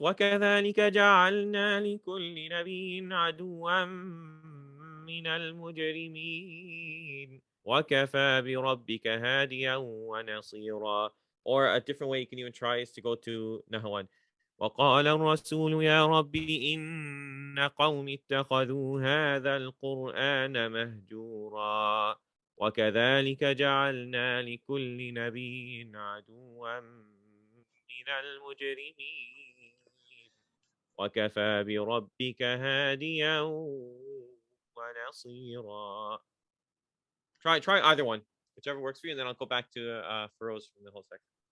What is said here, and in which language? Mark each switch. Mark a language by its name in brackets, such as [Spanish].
[Arabic] وكذلك جعلنا لكل نبي عدوا من المجرمين وكفى بربك هاديا ونصيرا. [English] Or a different way you can even try is to go to nahawand. [Arabic] وقال الرسول يا رب إن قوم اتخذوا هذا القرآن مهجورا وكذلك جعلنا لكل نبي عدوا من المجرمين وكفى بربك هاديا ونصيرا. [English] Try either one, whichever works for you, and then I'll go back to Feroz from the whole section.